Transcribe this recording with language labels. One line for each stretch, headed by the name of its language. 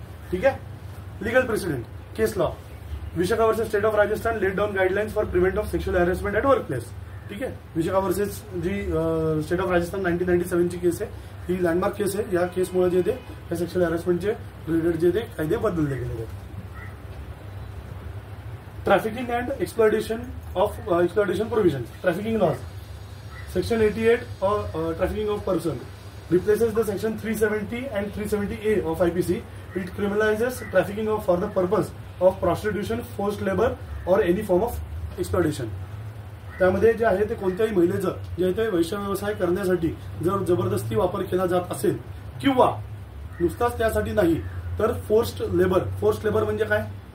Marathi: ठीक आहे.
English: Legal precedent case law. Vishakha versus state of Rajasthan laid down guidelines for prevent of sexual harassment at workplace. ठीक आहे.
Marathi: Vishakha versus G state of Rajasthan 1997 ची केस आहे, ही landmark केस आहे. या केसमुळे जे ते या सेक्शुअल हॅरेसमेंटचे रिलेटेड जे ते कायदे बदलले गेले आहेत.
English: Trafficking and exploitation provision. Trafficking laws section 88 trafficking of person replaces the section 370 and 370A of IPC. It criminalizes trafficking for the purpose of prostitution, forced labor or any form of exploitation.
Marathi: त्यामध्ये जे आहे ते कोणत्याही महिलेचं जे आहे ते वैश्य व्यवसाय करण्यासाठी जर जबरदस्ती वापर केला जात असेल किंवा नुसताच त्यासाठी नाही तर फोर्स्ड लेबर म्हणजे काय?